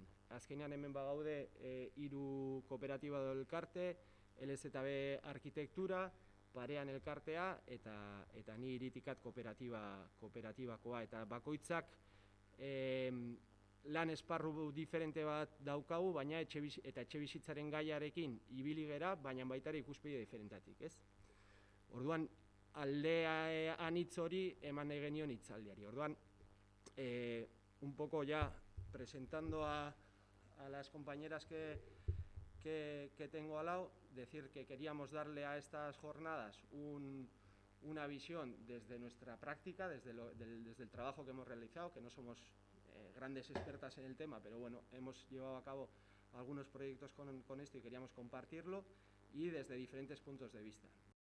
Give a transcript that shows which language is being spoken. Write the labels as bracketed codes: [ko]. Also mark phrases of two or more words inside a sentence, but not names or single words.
[eu] Azkenean hemen bagaude 3 kooperatiba edo elkarte, LZB Arkitektura, Parean elkartea eta ni Iritikat kooperatibakoa, eta bakoitzak lan esparru diferente bat daukagu, baina etxebizitzaren gaiarekin ibili gera, baina baita ere ikuspegi diferentatik, ez? Orduan, alde anitz hori eman nahi genion hitzaldiari. Orduan, [es] un poco ya presentando a las compañeras que tengo al lado, decir que queríamos darle a estas jornadas una visión desde nuestra práctica, desde el trabajo que hemos realizado, que no somos grandes expertas en el tema, pero bueno, hemos llevado a cabo algunos proyectos con esto y queríamos compartirlo, y desde diferentes puntos de vista.